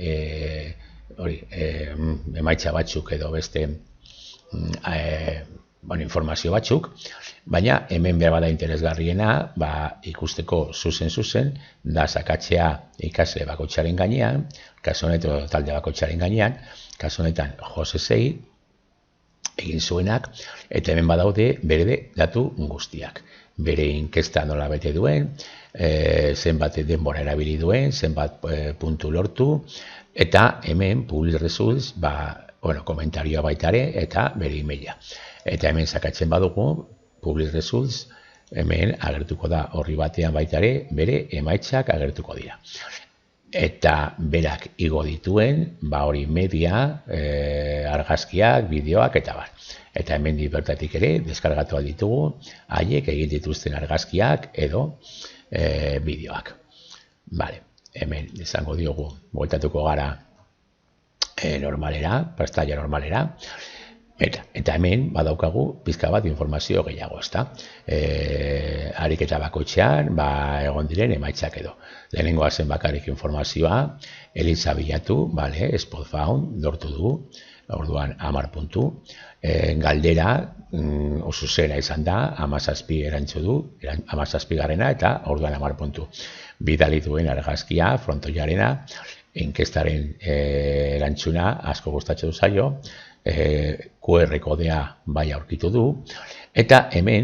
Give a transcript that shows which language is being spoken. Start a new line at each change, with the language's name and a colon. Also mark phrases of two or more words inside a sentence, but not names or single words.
Basque: emaitza batzuk edo beste informazio batzuk, baina hemen behar bada interesgarriena ikusteko zuzen da sakatzea ikasle bakoitzaren gainean, kasu honetan talde bakoitzaren gainean, kasu honetan Jose Sei egin zuenak, eta hemen badaude bere datu guztiak. Bere inkesta nola bete duen, zenbat denbora erabili duen, zenbat puntu lortu, eta hemen
English: public results,
Basque: komentarioa baitare, eta bere emaila. Eta hemen sakatzen badugu,
English: public results,
Basque: hemen agertuko da horri batean baitare, bere emaitzak agertuko dira. Eta berak igo dituen, hori media, argazkiak, bideoak, eta bar. Eta hemen bertatik ere, deskargatu ditugu, haiek egin dituzten argazkiak edo bideoak. Hemen izango diogu, bueltatuko gara normalera, pantalla normalera, eta hemen badaukagu pizka bat informazio gehiago, ezta? Ariketa bakoitzean, egon diren emaitzak edo. Lehenengoa zen bakarrik informazioa, Eliza bilatu,
English: spot found,
Basque: lortu du, orduan 10 puntu. Galdera, oso zera izan da, 17 erantzu du, 17 garrena, eta orduan 10 puntu. Bidali duen argazkia, frontoiarena, inkestaren erantzuna asko gustatzen du zaio, QR kodea aurkitu du, eta hemen,